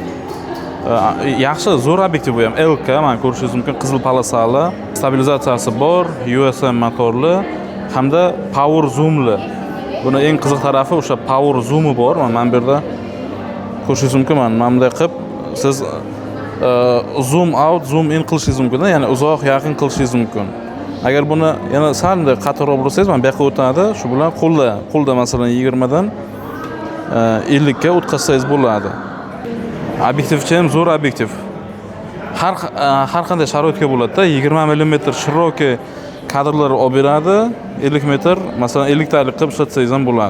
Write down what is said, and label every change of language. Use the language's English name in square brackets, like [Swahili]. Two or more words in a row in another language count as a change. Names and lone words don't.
[Uzbek] Yaxshi, zo'r obyektiv bu ham. LK, mana ko'rishingiz mumkin, qizil polosali, stabilizatsiyasi bor, USM motorli hamda [English] power zoomli. [Uzbek] Buni eng qiziq tarafi o'sha [English] power zoomi [Uzbek] bor. Mana bu yerda ko'rishingiz mumkin, mana bunday qilib siz [English] zoom out, zoom in [Uzbek] qilishingiz mumkin, ya'ni uzoq, yaqin qilishingiz mumkin. Agar buni yana sal qattiqroq bo'lsangiz, mana bu yoqqa o'tadi. Shu bilan qo'lda masalan 20 dan 50 ga o'tkazsangiz bo'ladi. Obyektivchi ham zo'r obyektiv. Har qanday sharoitga bo'ladi-da, 20 mm shirokiy kadrlar olib beradi, 50 metr, masalan 50 talik qilib ishlatsangiz ham bo'ladi.